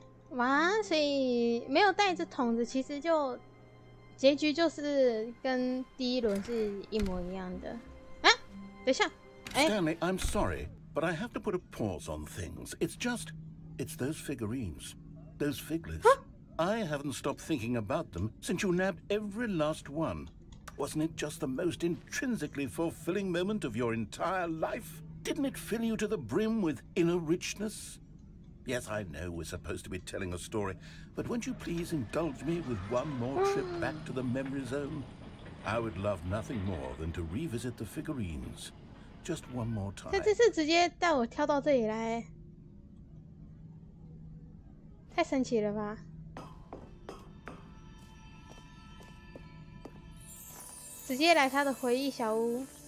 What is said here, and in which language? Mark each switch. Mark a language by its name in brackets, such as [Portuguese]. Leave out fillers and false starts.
[Chinese] 哇，所以没有带着桶子，其实就结局就是跟第一轮是一模一样的。啊，等一下，哎， [English] Stanley, I'm sorry, but I have to put a pause on things. It's those figurines. Those figlets. I haven't stopped thinking about them since you nabbed every last one. Wasn't it just the most intrinsically fulfilling moment of your entire life? Didn't it fill you to the brim with inner richness? Yes, I know we're supposed to be telling a story, but won't you please indulge me with one more trip back to the memory zone? I would love nothing more than to revisit the figurines. Just one more time. [Chinese] 他这次直接带我跳到这里来，太神奇了吧！直接来他的回忆小屋。